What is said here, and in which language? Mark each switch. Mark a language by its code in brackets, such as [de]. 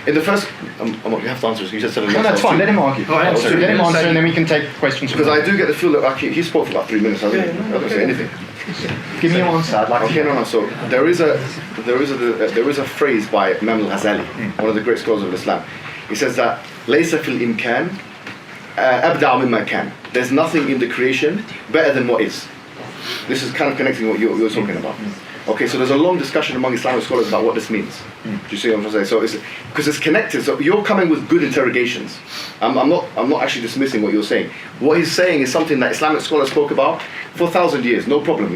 [en] In the first, you have to answer this. You said 7 minutes. No, that's fine. Let him argue. Let him answer, and then we can take questions. Because I do get the feel that actually he spoke for about 3 minutes. I don't say anything. Give me your answer. I'd like to hear. So there is a phrase by Imam al-Ghazali, one of the great scholars of Islam. He says that [ar] ليس في الإمكان أبدع مما كان. [en] There's nothing in the creation better than what is. This is kind of connecting what you're talking about. Okay, so there's a long discussion among Islamic scholars about what this means. Do you see what I'm trying to say? So it's because it's connected. So you're coming with good interrogations. I'm not actually dismissing what you're saying. What he's saying is something that Islamic scholars spoke about for 1,000 years. No problem.